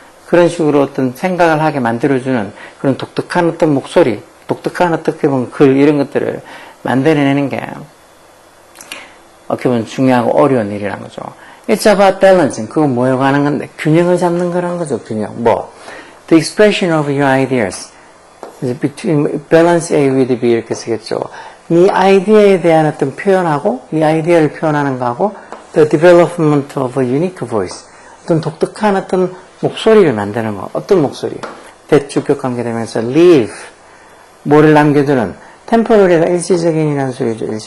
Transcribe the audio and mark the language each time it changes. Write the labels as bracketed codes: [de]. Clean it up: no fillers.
[ko] 그런 식으로 어떤 생각을 하게 만들어주는 그런 독특한 어떤 목소리, 독특한 어떻게 보면 글 이런 것들을 만들어내는 게 어떻게 보면 중요하고 어려운 일이라는 거죠. [en] It's about balancing. [ko] 그건 뭐에 관한 건데 균형을 잡는 거라는 거죠. 균형. [en] 뭐 The expression of your ideas between balance A with B [ko] 이렇게 쓰겠죠. 네 아이디어에 대한 어떤 표현하고 네 아이디어를 표현하는 거하고 [en] the development of a unique voice [ko] 어떤 독특한 어떤 목소리를 만드는 거. 어떤 목소리? 대주격 관계되면서 leave 뭐를 남겨두는 temporary가 일시적인이라는 소리죠.